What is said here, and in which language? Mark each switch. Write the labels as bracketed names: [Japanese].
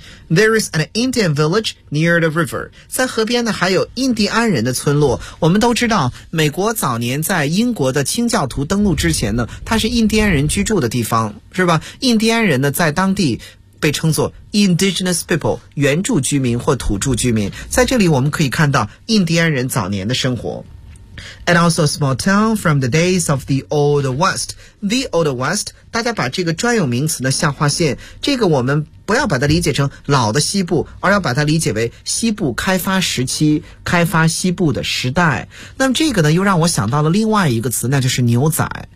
[English] There is an Indian village near the river. [Chinese] 在河边呢还有印第安人的村落。我们都知道美国早年在英国的清教徒登陆之前呢，它是印第安人居住的地方，是吧？印第安人呢在当地被称作 indigenous people， 原住居民或土著居民。在这里我们可以看到印第安人早年的生活。 [English] And also a small town from the days of the Old West. [Chinese] The Old West， 大家把这个专有名词呢下划线，这个我们不要把它理解成老的西部，而要把它理解为西部开发时期，开发西部的时代。那么这个呢又让我想到了另外一个词，那就是牛仔。